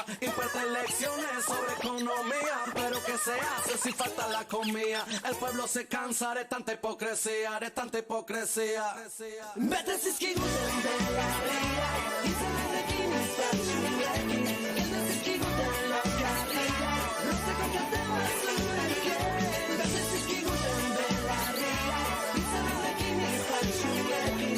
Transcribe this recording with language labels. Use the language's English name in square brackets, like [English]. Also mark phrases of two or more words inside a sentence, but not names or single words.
[Spanish] Imparten lecciones sobre economía, pero ¿qué se hace si falta la comida? El pueblo se cansa de tanta hipocresía, de tanta hipocresía. [Basque] Bete zizkiguten belarriak, izanekin izpatxuekin. Kendu zizkiguten lokarriak, luzeko kate bat zuekin. Bete zizkiguten belarriak, izanekin izpatxuekin.